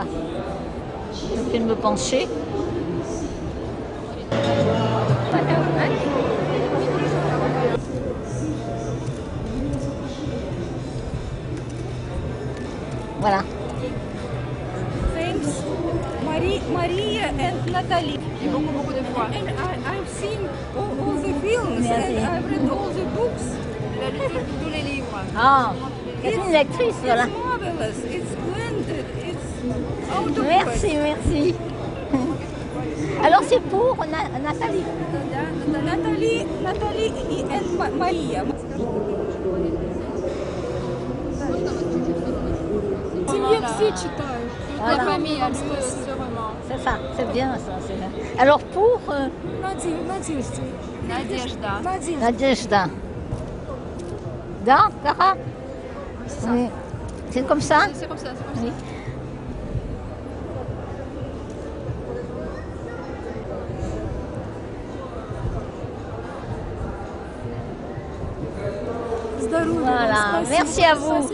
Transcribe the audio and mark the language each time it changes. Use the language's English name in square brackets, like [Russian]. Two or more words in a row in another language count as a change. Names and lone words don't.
[French] Je vais me pencher. Voilà. [English] Thanks, Maria and Natalie. [French] Et beaucoup de fois. [English] And I've seen all the films [French] Merci. [English] and I've read all the books. [French] Elle a lu tous les livres. Ah, c'est une lectrice, voilà. [English] It's marvelous. It's splendid. It's out of [French] Merci, merci. Alors c'est pour Nathalie. [English] Nathalie and Maria. [Russian] Семье все читают. [French] Voilà. La famille, elle peut sûrement. C'est ça, c'est bien ça. C'est bien. Alors pour [Russian] Надежда. Nadejda. Da, Cara. [French] Oui. C'est comme ça? C'est comme ça. Oui. Voilà, merci à vous.